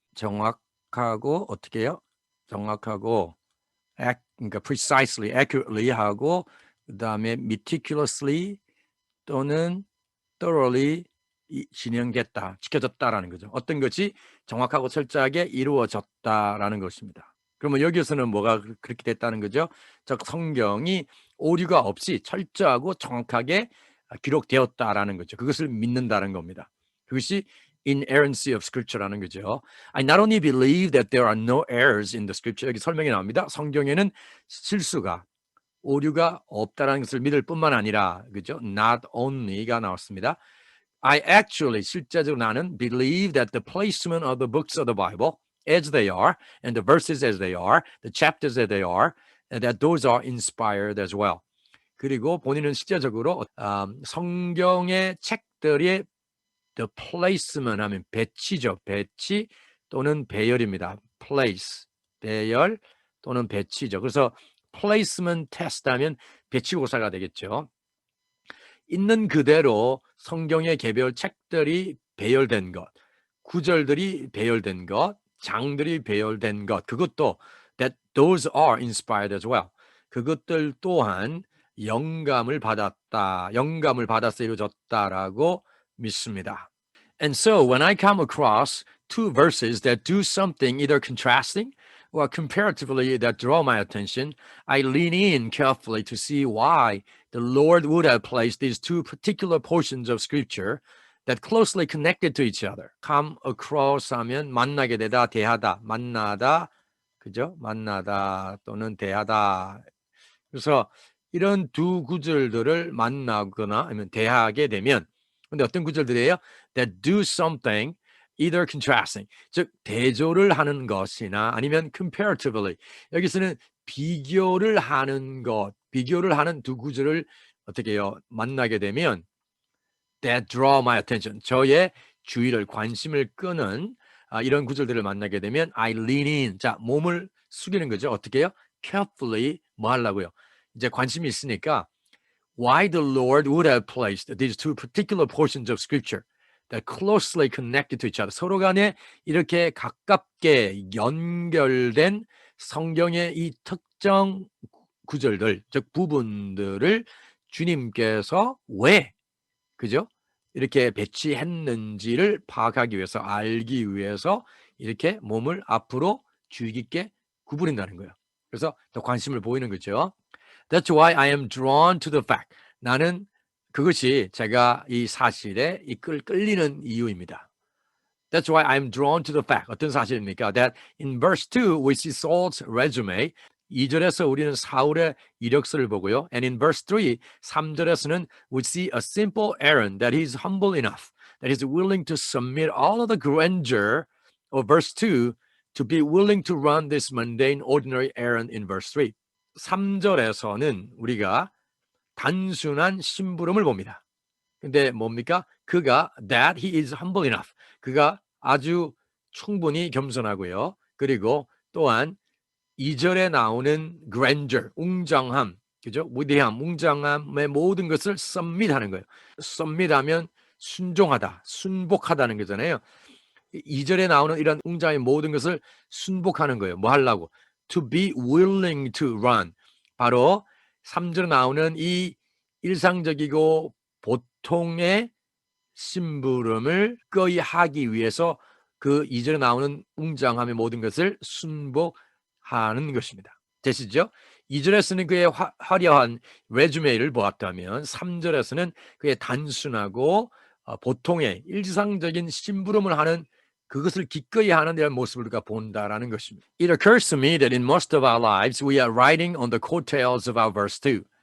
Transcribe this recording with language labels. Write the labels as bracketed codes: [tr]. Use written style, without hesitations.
[ko] 정확하고 어떻게 해요? 정확하고 그러니까 [en] precisely, accurately [ko] 하고 그다음에 [en] meticulously [ko] 또는 [en] thoroughly [ko] 진행됐다, 지켜졌다라는 거죠. 어떤 것이 정확하고 철저하게 이루어졌다라는 것입니다. 그러면 여기서는 뭐가 그렇게 됐다는 거죠? 즉 성경이 오류가 없이 철저하고 정확하게 기록되었다라는 거죠. 그것을 믿는다는 겁니다. 그것이 [en] inerrancy of scripture [ko] 라는 거죠. [en] I not only believe that there are no errors in the scripture. [ko] 여기 설명이 나옵니다. 성경에는 실수가 오류가 없다라는 것을 믿을 뿐만 아니라 그죠? [en] Not only [ko] 가 나왔습니다. [en] I actually [ko] 실제적으로 나는 [en] believe that the placement of the books of the Bible as they are and the verses as they are, the chapters as they are, and that those are inspired as well. [ko] 그리고 본인은 실제적으로 성경의 책들의 [en] the placement [ko] 하면 배치죠. 배치 또는 배열입니다. place, 배열 또는 배치죠. 그래서 [en] placement test [ko] 하면 배치고사가 되겠죠. 있는 그대로 성경의 개별 책들이 배열된 것, 구절들이 배열된 것, 장들이 배열된 것, 그것도 [en] that those are inspired as well. [ko] 그것들 또한 영감을 받았다, 영감을 받아서 이루어졌다라고 믿습니다. [en] And so when I come across two verses that do something either contrasting or comparatively that draw my attention, I lean in carefully to see why the Lord would have placed these two particular portions of scripture that closely connected to each other. [ko] Come across 하면 만나게 되다, 대하다, 만나다, 그죠? 만나다 또는 대하다. 그래서 이런 두 구절들을 만나거나 아니면 대하게 되면, 근데 어떤 구절들이에요? [en] That do something either contrasting, [ko] 즉 대조를 하는 것이나 아니면 [en] comparatively, [ko] 여기서는 비교를 하는 것, 비교를 하는 두 구절을 어떻게 해요? 만나게 되면 [en] that draw my attention, [ko] 저의 주의를, 관심을 끄는 이런 구절들을 만나게 되면 [en] I lean in, [ko] 자 몸을 숙이는 거죠. 어떻게 해요? [en] Carefully [ko] 뭐 하려고요? 이제 관심이 있으니까 [en] why the Lord would have placed these two particular portions of scripture that closely connected to each other, [ko] 서로 간에 이렇게 가깝게 연결된 성경의 이 특정 구절들, 즉 부분들을 주님께서 왜, 그죠? 이렇게 배치했는지를 파악하기 위해서, 알기 위해서 이렇게 몸을 앞으로 주의 깊게 구부린다는 거예요. 그래서 더 관심을 보이는 거죠. [en] That's why I am drawn to the fact. [ko] 나는 그것이 제가 이 사실에 끌리는 이유입니다. [en] That's why I'm drawn to the fact. [ko] 어떤 사실입니까? [en] That in verse 2 we see Saul's resume. [ko] 2절에서 우리는 사울의 이력서를 보고요. [en] And in verse 3, [ko] 3절에서는 [en] we see a simple Aaron that he's humble enough, that he's willing to submit all of the grandeur of verse 2 to be willing to run this mundane, ordinary errand in verse 3. [ko] 3절에서는 우리가 단순한 심부름을 봅니다. 근데 뭡니까? 그가 [en] that he is humble enough. [ko] 그가 아주 충분히 겸손하고요. 그리고 또한 2절에 나오는 [en] grandeur, [ko] 웅장함, 그죠? 위대함, 웅장함의 모든 것을 submit하는 거예요. submit하면 순종하다, 순복하다는 거잖아요. 2절에 나오는 이런 웅장함의 모든 것을 순복하는 거예요. 뭐 하려고? [en] To be willing to run. [ko] 바로 3절에 나오는 이 일상적이고 보통의 심부름을 거의 하기 위해서 그 2절에 나오는 웅장함의 모든 것을 순복하는 것입니다. 되시죠? 2절에서는 그의 화려한 레주메를 보았다면 3절에서는 그의 단순하고 보통의 일상적인 심부름을 하는 그것을 기꺼이 하는 이런 모습을 우리가 본다라는 것입니다. [en] It occurs to me that in most of our lives we are riding on the coattails of our verse 2.